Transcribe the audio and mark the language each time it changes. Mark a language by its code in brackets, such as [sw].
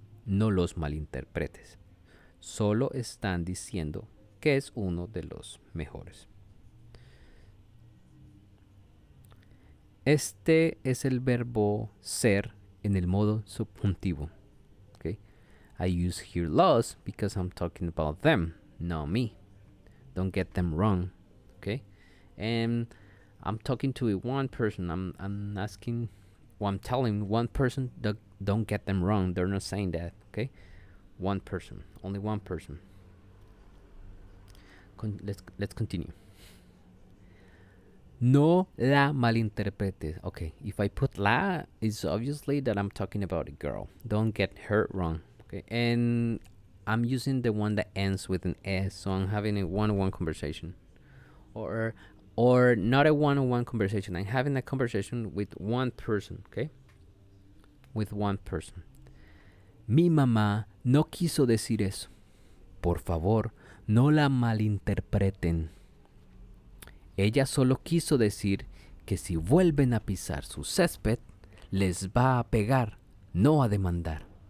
[es] No los malinterpretes. Solo están diciendo que es uno de los mejores. Este es el verbo ser en el modo subjuntivo. [en] Okay? I use here los because I'm talking about them, not me. Don't get them wrong. Okay? And I'm talking to one person. I'm asking, well, I'm telling one person that don't get them wrong. They're not saying that. Okay? One person, only one person. Let's continue. [es] No la malinterpretes. [en] Okay, if I put la, it's obviously that I'm talking about a girl. Don't get her wrong. Okay, and I'm using the one that ends with an S, so I'm having a one-on-one conversation, or not a one-on-one conversation. I'm having a conversation with one person. Okay, with one person. [es] Mi mamá no quiso decir eso. Por favor, no la malinterpreten. Ella solo quiso decir que si vuelven a pisar su césped, les va a pegar, no a demandar.